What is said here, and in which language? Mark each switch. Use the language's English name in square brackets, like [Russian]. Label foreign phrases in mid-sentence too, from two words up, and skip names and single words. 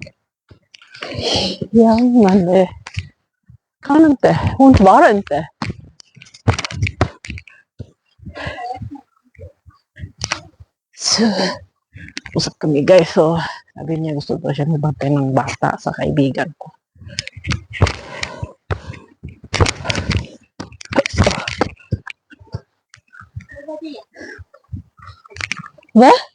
[Swedish] ja, men det kan inte. Hon svarar inte. [Filipino] So, usap kami guys. So, sabi niya gusto daw siya magbantay ng bata sa kaibigan ko. [Swedish] Va?